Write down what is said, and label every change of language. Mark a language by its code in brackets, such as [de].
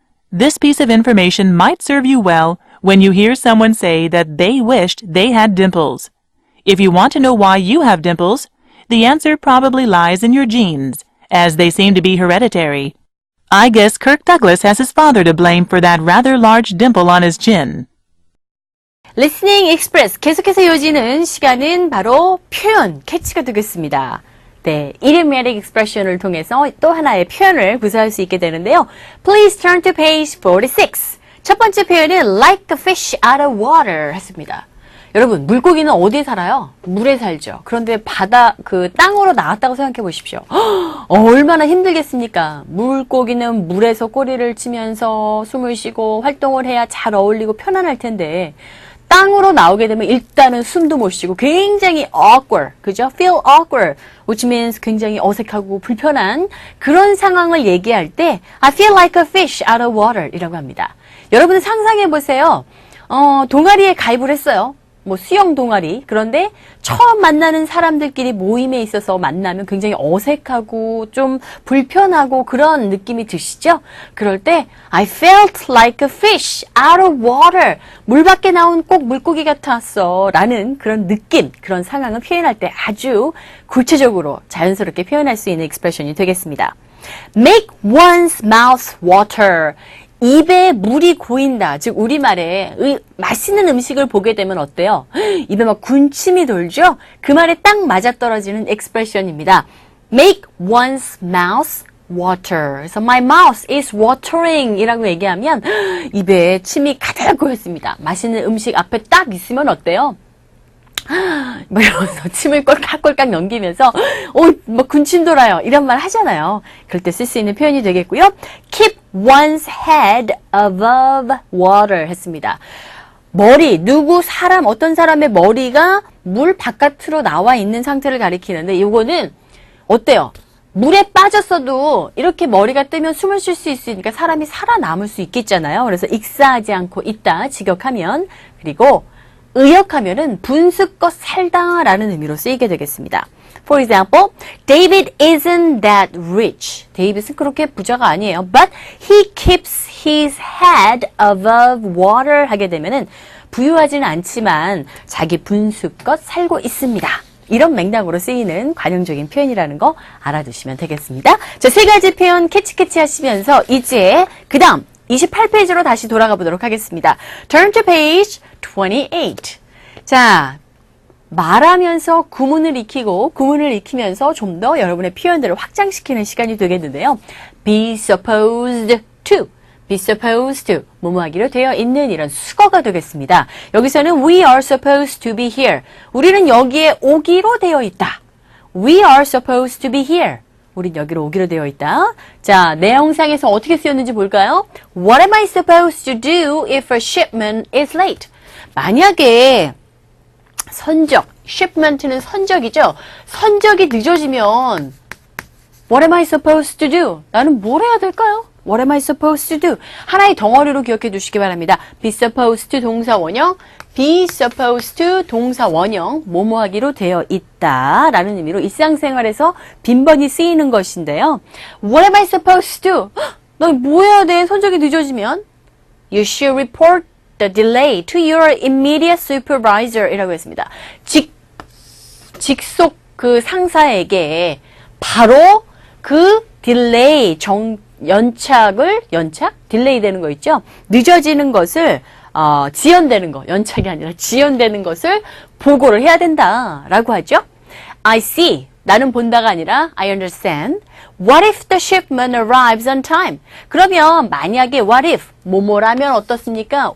[en] This piece of information might serve you well when you hear someone say that they wished they had dimples. If you want to know why you have dimples, the answer probably lies in your genes, as they seem to be hereditary. I guess Kirk Douglas has his father to blame for that rather large dimple on his chin. [ko] Listening Express 계속해서 이어지는 시간은 바로 표현 캐치가 되겠습니다. 네, [en] idiomatic expression [ko] 을 통해서 또 하나의 표현을 구사할 수 있게 되는데요. [en] Please turn to page 46. [ko] 첫 번째 표현은 [en] like a fish out of water [ko] 했습니다. 여러분, 물고기는 어디에 살아요? 물에 살죠. 그런데 땅으로 나왔다고 생각해 보십시오. 얼마나 힘들겠습니까? 물고기는 물에서 꼬리를 치면서 숨을 쉬고 활동을 해야 잘 어울리고 편안할 텐데, 땅으로 나오게 되면 일단은 숨도 못 쉬고 굉장히 awkward, 그죠? [en] feel awkward, which means [ko] 굉장히 어색하고 불편한 그런 상황을 얘기할 때 [en] I feel like a fish out of water [ko] 이라고 합니다. 여러분 상상해 보세요. 동아리에 가입을 했어요. 뭐 수영 동아리. 그런데 처음 만나는 사람들끼리 모임에 있어서 만나면 굉장히 어색하고 좀 불편하고 그런 느낌이 드시죠? 그럴 때 [en] I felt like a fish out of water. [ko] 물 밖에 나온 꼭 물고기 같았어 라는 그런 느낌, 그런 상황을 표현할 때 아주 구체적으로 자연스럽게 표현할 수 있는 expression이 되겠습니다. [en] Make one's mouth water. [ko] 입에 물이 고인다. 즉 우리말에 맛있는 음식을 보게 되면 어때요? 입에 막 군침이 돌죠? 그 말에 딱 맞아떨어지는 expression입니다. [en] Make one's mouth water. [ko] 그래서 [en] my mouth is watering [ko] 이라고 얘기하면 입에 침이 가득 고였습니다. 맛있는 음식 앞에 딱 있으면 어때요? 뭐 이러면서 침을 꼴깍꼴깍 넘기면서 뭐 군침 돌아요 이런 말 하잖아요. 그럴 때 쓸 수 있는 표현이 되겠고요. [en] Keep one's head above water [ko] 했습니다. 머리, 사람, 어떤 사람의 머리가 물 바깥으로 나와 있는 상태를 가리키는데 이거는 어때요? 물에 빠졌어도 이렇게 머리가 뜨면 숨을 쉴 수 있으니까 사람이 살아남을 수 있겠잖아요. 그래서 익사하지 않고 있다, 직역하면. 그리고 의역하면은 분수껏 살다라는 의미로 쓰이게 되겠습니다. [en] For example, David isn't that rich. [ko] 데이빗은 그렇게 부자가 아니에요. [en] But he keeps his head above water [ko] 하게 되면은 부유하지는 않지만 자기 분수껏 살고 있습니다. 이런 맥락으로 쓰이는 관용적인 표현이라는 거 알아두시면 되겠습니다. 자, 세 가지 표현 캐치 하시면서 이제 그 다음 28페이지로 다시 돌아가 보도록 하겠습니다. [en] Turn to page 28. [ko] 자, 말하면서 구문을 익히고 구문을 익히면서 좀 더 여러분의 표현들을 확장시키는 시간이 되겠는데요. [en] Be supposed to. Be supposed to. [ko] 뭐뭐하기로 되어 있는 이런 수거가 되겠습니다. 여기서는 [en] We are supposed to be here. [ko] 우리는 여기에 오기로 되어 있다. [en] We are supposed to be here. [ko] 우린 여기로 오기로 되어 있다. 자, 내용상에서 어떻게 쓰였는지 볼까요? [en] What am I supposed to do if a shipment is late? [ko] 만약에 선적, shipment는 선적이죠. 선적이 늦어지면 [en] What am I supposed to do? [ko] 나는 뭘 해야 될까요? [en] What am I supposed to do? [ko] 하나의 덩어리로 기억해 두시기 바랍니다. be supposed to 동사 원형, be supposed to 동사 원형, 뭐뭐 하기로 되어 있다 라는 의미로 일상생활에서 빈번히 쓰이는 것인데요. [en] What am I supposed to do? [ko] 너 뭐 해야 돼? 손적이 늦어지면 [en] You should report the delay to your immediate supervisor [ko] 이라고 했습니다. 직속 그 상사에게 바로 그 딜레이, 연착? 딜레이 되는 거 있죠? 늦어지는 것을, 지연되는 거, 연착이 아니라 지연되는 것을 보고를 해야 된다. 라고 하죠. [en] I see. [ko] 나는 본다가 아니라 [en] I understand. What if the shipment arrives on time? [ko] 그러면 만약에 [en] what if, [ko] 뭐뭐라면 어떻습니까?